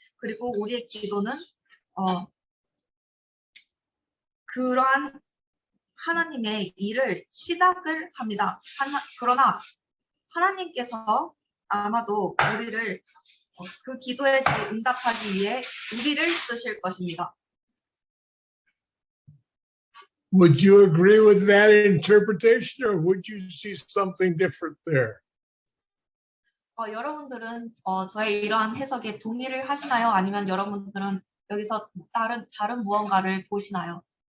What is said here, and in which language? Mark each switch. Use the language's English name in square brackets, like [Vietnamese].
[Korean] 그리고 우리의 기도는 그러한 하나님의 일을 시작을 합니다. 그러나 하나님께서 아마도 우리를 그 기도에 응답하기 위해 우리를 쓰실 것입니다. [English] Would you agree with that interpretation, or would you see something different there? [Korean] 여러분들은 저의 이러한 해석에 동의를 하시나요? 아니면 여러분들은 여기서 다른 무언가를 보시나요?